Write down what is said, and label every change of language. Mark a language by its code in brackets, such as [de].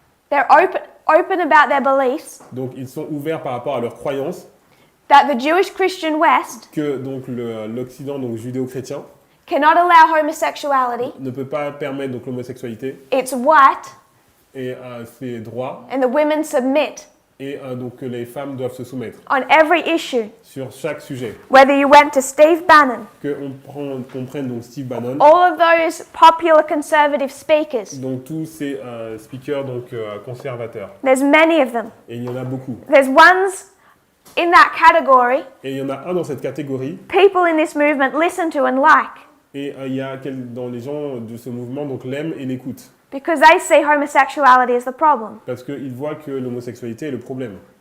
[en] They're open about their beliefs [fr] Donc ils sont ouverts par rapport à leurs croyances, [en] that the Jewish Christian West [fr] que donc l'Occident donc judéo-chrétien [en] cannot allow homosexuality. [fr] ne peut pas permettre donc l'homosexualité [en] It's white, [fr] et ses droits, [en] and the women submit [fr] et donc que les femmes doivent se soumettre [en] on every issue. [fr] sur chaque sujet. [en] Whether you went to Steve Bannon, [fr] Qu'on prenne donc Steve Bannon, [en] all of those popular conservative speakers, [fr] donc tous ces speakers donc conservateurs, [en] there's many of them. [fr] et il y en a beaucoup. [en] There's ones in that category [fr] Et il y en a un dans cette catégorie, [en] people in this movement listen to and like [fr] et il y a dans les gens de ce mouvement donc l'aiment et l'écoutent, [en] because they see homosexuality as the problem. [fr] parce qu'ils voient que l'homosexualité est le problème.